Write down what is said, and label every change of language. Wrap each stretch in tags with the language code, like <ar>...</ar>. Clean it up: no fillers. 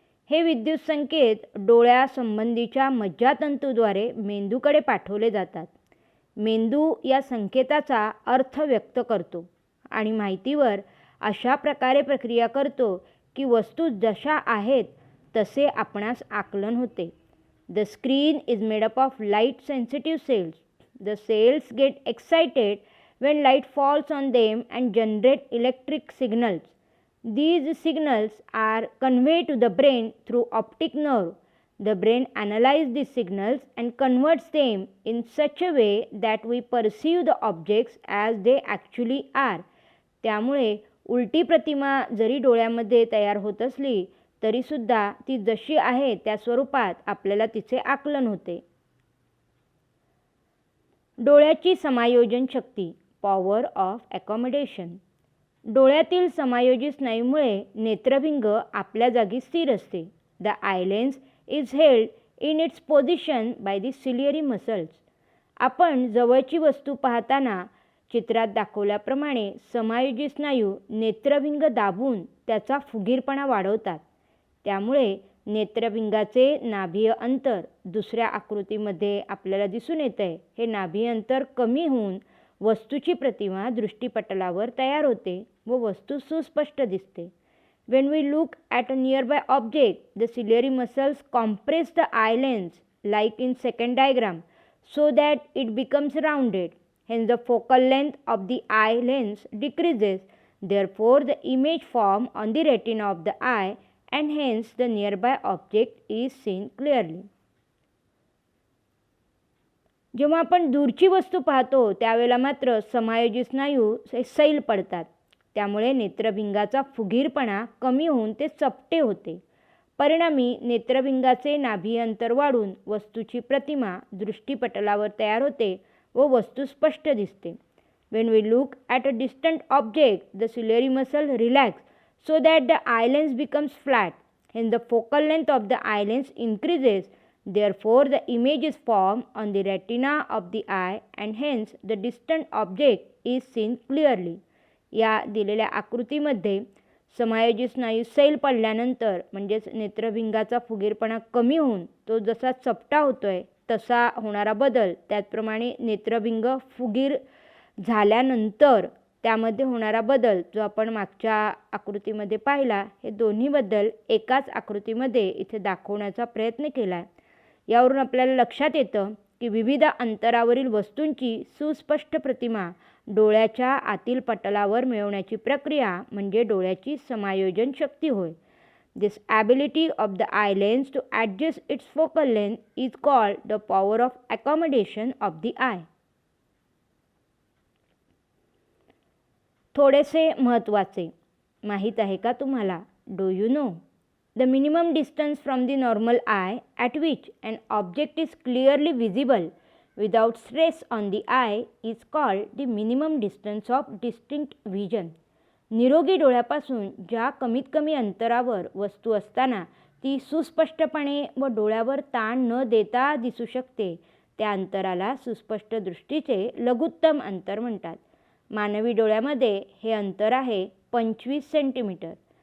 <mr>हे विद्युत संकेत डोळ्यासंबंधीच्या मज्जातंतूद्वारे मेंदूकडे पाठवले जातात. मेंदू या संकेताचा अर्थ व्यक्त करतो आणि माहितीवर अशा प्रकारे प्रक्रिया करतो की वस्तू जशा आहेत तसे आपणास आकलन होते.</mr> <en>The screen is made up of light sensitive cells. The cells get excited when light falls on them and generate electric signals. These signals are conveyed to the brain through optic nerve. The brain analyzes these signals and converts them in such a way that we perceive the objects as they actually are.</en> <mr>त्यामुळे उलटी प्रतिमा जरी डोळ्यामध्ये तयार होत असली तरीसुद्धा ती जशी आहे त्या स्वरूपात आपल्याला तिचे आकलन होते. डोळ्याची समायोजन शक्ती,</mr> <en>Power of accommodation.</en> <mr>डोळ्यातील समायोजित स्नायूमुळे नेत्रभिंग आपल्या जागी स्थिर असते.</mr> <en>The eye lens is held in its position by the ciliary muscles.</en> <mr>आपण जवळची वस्तू पाहताना चित्रात दाखवल्याप्रमाणे समायोजित स्नायू नेत्रभिंग दाबून त्याचा फुगीरपणा वाढवतात. त्यामुळे नेत्रभिंगाचे नाभीय अंतर दुसऱ्या आकृतीमध्ये आपल्याला दिसून येते. हे नाभीय अंतर कमी होऊन वस्तूची प्रतिमा दृष्टीपटलावर तयार होते व वस्तू सुस्पष्ट दिसते.</mr> <en>When we look at a nearby object, the ciliary muscles compress the eye lens like in second diagram so that it becomes rounded. Hence the focal length of the eye lens decreases. Therefore the image formed on the retina of the eye and hence the nearby object is seen clearly.</en> <mr>जेव्हा आपण दूरची वस्तू पाहतो त्यावेळेला मात्र समायोजित स्नायू सैल पडतात. त्यामुळे नेत्रभिंगाचा फुगीरपणा कमी होऊन ते चपटे होते. परिणामी नेत्रभिंगाचे नाभीय अंतर वाढून वस्तूची प्रतिमा दृष्टीपटलावर तयार होते व वस्तू स्पष्ट दिसते.</mr> <en>When we look at a distant object, the ciliary muscle relax so that the eye lens becomes flat. Hence, the focal length of the eye lens increases. Therefore, the image is formed on the retina of the eye and hence the distant object is seen clearly.</en> <mr>या दिलेल्या आकृतीमध्ये समायोजित स्नायू सैल पडल्यानंतर म्हणजेच नेत्रभिंगाचा फुगीरपणा कमी होऊन तो जसा चपटा होतोय तसा होणारा बदल, त्याचप्रमाणे नेत्रभिंग फुगीर झाल्यानंतर त्यामध्ये होणारा बदल जो आपण मागच्या आकृतीमध्ये पाहिला, हे दोन्ही बदल एकाच आकृतीमध्ये इथे दाखवण्याचा प्रयत्न केला आहे. यावरून आपल्याला लक्षात येतं की विविध अंतरावरील वस्तूंची सुस्पष्ट प्रतिमा डोळ्याच्या आतील पटलावर मिळवण्याची प्रक्रिया म्हणजे डोळ्याची समायोजन शक्ती होय.</mr> <en>This ability of the eye lens to adjust its focal length is called the power of accommodation of the eye.</en> <mr>थोडेसे महत्त्वाचे माहीत आहे का तुम्हाला?</mr> <en>Do you know? The minimum distance from the normal eye at which an object is clearly visible without stress on the eye is called the minimum distance of distinct vision.</en> <mr>निरोगी डोळ्यापासून ज्या कमीत कमी अंतरावर वस्तू असताना ती सुस्पष्टपणे व डोळ्यावर ताण न देता दिसू शकते, त्या अंतराला सुस्पष्ट दृष्टीचे लघुत्तम अंतर म्हणतात. मानवी डोळ्यामध्ये हे अंतर आहे 25 सेंटीमीटर.</mr>